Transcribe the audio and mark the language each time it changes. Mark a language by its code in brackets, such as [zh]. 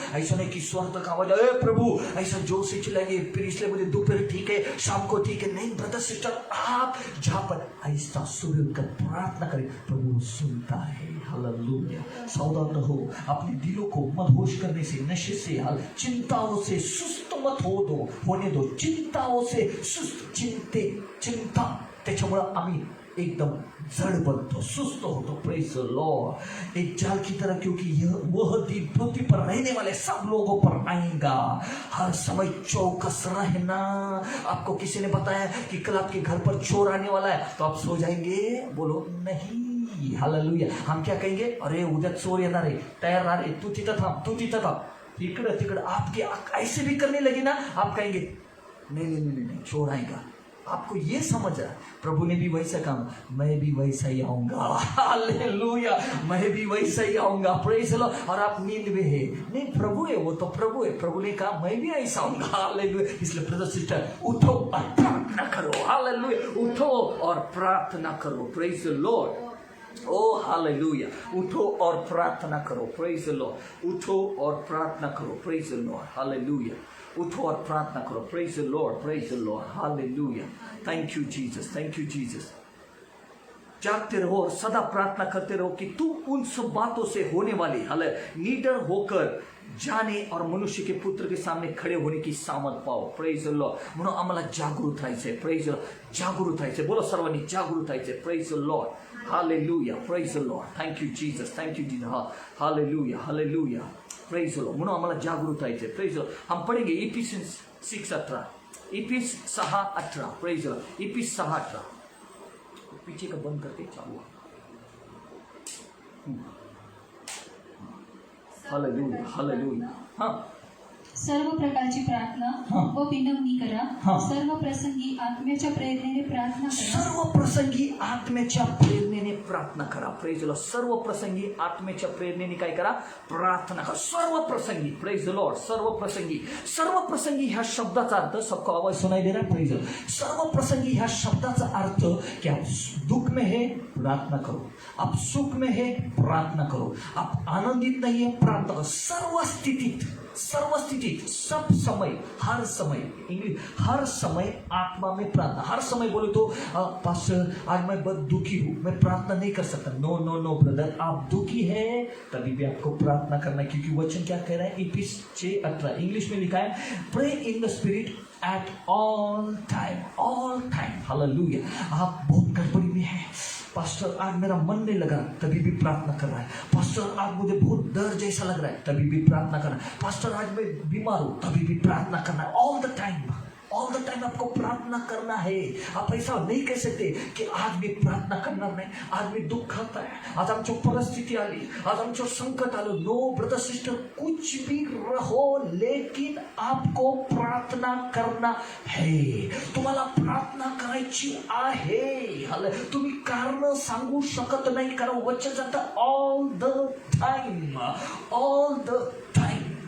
[hi] ऐसा नहीं कि स्वर तक आवाज आए प्रभु ऐसा जोर से चिल्लाएंगे, फिर इसलिए मुझे दोपहर ठीक है, शाम को ठीक है. नहीं ब्रदर सिस्टर, आप जहाँ पर आहिस्ता सुबह उनका प्रार्थना करें, प्रभु सुनता है. हालेलुया. सावधान रहो, अपने दिलों को मदहोश करने से, नशे से, चिंताओं से सुस्त मत होने दो. चिंताओं से सुस्त, [mr] चिंता, त्याच्यामुळं आम्ही एकदम जड़ बनतो, सुस्त होतो. [en] Praise the lord. [hi] एक जाल की तरह, क्योंकि यह वह दिन पृथ्वी पर रहने वाले सब लोगों पर आएगा. हर समय चौकस रहना. आपको किसी ने बताया कि कल आपके घर पर चोर आने वाला है, तो आप सो जाएंगे? बोलो नहीं. हालेलुया. हम क्या कहेंगे? [mr] अरे उद्या चोर येणार आहे, तयार रहा रे, तू तिथं थांब. [hi] तिकडं आपके ऐसे भी करने लगे ना, आप कहेंगे नहीं चोर आएगा. आपको ये समझ रहा है प्रभु ने भी वैसा काम, मैं भी वैसा ही आऊंगा. हालेलुया. मैं भी वैसा ही आऊंगा. प्रेज लो. और आप नींद में है, नहीं प्रभु है, वो तो प्रभु है. प्रभु ने कहा मैं भी ऐसा आऊंगा. हालेलुया. इसलिए ब्रदर सिस्टर, उठो और प्रार्थना करो. हालेलुया. उठो और प्रार्थना करो. Praise the Lord. O hallelujah. उठो और प्रार्थना करो. Praise the Lord. उठो और प्रार्थना करो. [en] Praise the Lord. Hallelujah. उठो और प्रार्थना करो. Praise the Lord. Praise the Lord. Hallelujah. Thank you Jesus. Thank you Jesus. [hi] जागते रहो और सदा प्रार्थना करते रहो कि तुम उन सब बातों से होने वाली निडर होकर जाने और मनुष्य के पुत्र के सामने खड़े होने की सामर्थ पाओ. [en] Praise the Lord. [mr] म्हणून आम्हाला जागृत राहायचंय. Praise the Lord. जागृत राहायचंय. बोलो सर्वांनी जागृत राहायचंय. [en] Praise the lord. Hallelujah. Praise the lord. Thank you Jesus. Thank you Jesus. Hallelujah. Hallelujah. Praise the lord. [mr] म्हणून आम्हाला जागृत राहायचंय. [hi] Praise the Lord. हम पढ़ेंगे इफिसियंस 6:18. इफिस 6:18. Praise the Lord. इफिस 6:18. पीछे का बंद करके चालू. हालेलुया. हालेलुया. हाँ. [mr] सर्व प्रकारची प्रार्थना व विनवणी करा. सर्व प्रसंगी आत्म्याच्या प्रेरणेने प्रार्थना करा. सर्व प्रसंगी आत्म्याच्या प्रेरणेने प्रार्थना करा. Praise the Lord. सर्व प्रसंगी आत्म्याच्या प्रेरणेने काय करा? प्रार्थना करा. सर्व प्रसंगी. Praise the Lord. सर्व प्रसंगी. सर्व प्रसंगी ह्या शब्दाचा अर्थ, [hi] सबको आवाज सुनाई दे रहा है? [en] Praise the Lord. [mr] सर्व प्रसंगी ह्या शब्दाचा अर्थ [hi] कि आप दुख में है, प्रार्थना करो. आप सुख में है, प्रार्थना करो. आप आनंदित नहीं है, प्रार्थना करो. [mr] सर्व स्थितीत, [hi] सब समय, हर समय. इंग्लिश, हर समय आत्मा में प्रार्थना. हर समय बोले तो पास्टर आज मैं बहुत दुखी हूं, मैं प्रार्थना नहीं कर सकता. नो ब्रदर, आप दुखी है तभी भी आपको प्रार्थना करना है, क्योंकि वचन क्या कह रहा है? इफिस 6:18. इंग्लिश में लिखा है [en] Pray in the spirit at all time. [hi] Hallelujah. आप बहुत गड़बड़ी में है, पास्टर आज मेरा मन नहीं लगा, तभी भी प्रार्थना कर रहा है. पास्टर आज मुझे बहुत डर जैसा लग रहा है, तभी भी प्रार्थना कर रहा है. पास्टर आज मैं बीमार हूं, तभी भी प्रार्थना करना है. [en] All the time. All the time [hi] आपको प्रार्थना करना है। आप ऐसा नहीं कह सकते की [mr] आज मी प्रार्थना करणार नाही, आज मी दुःखात आहे, आज आमची परिस्थिती आली, आज आमचं संकट आलं। [hi] नो ब्रदर सिस्टर, कुछ भी रहो, लेकिन आपको प्रार्थना करना है। [mr] तुम्हाला प्रार्थना करायची आहे। तुम्ही कारण सांगू शकत नाही, कारण वचन जातं [en] All the time, all the time.